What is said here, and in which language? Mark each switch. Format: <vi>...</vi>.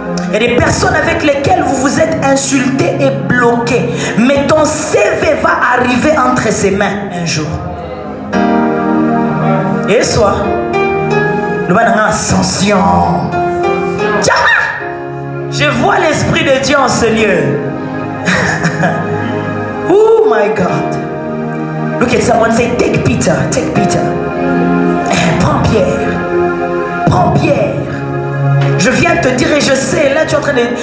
<fr>Il y a des personnes avec lesquelles vous vous êtes insultés et bloqués, mais ton CV va arriver entre ses mains un jour. Et soit, nous allons en ascension. Je vois l'Esprit de Dieu en ce lieu.</fr> <en>Oh my God. Look at someone say, take Peter, take Peter.</en> <fr>Prends Pierre. Prends Pierre. Je viens te dire et je sais, là tu es en train de...</fr>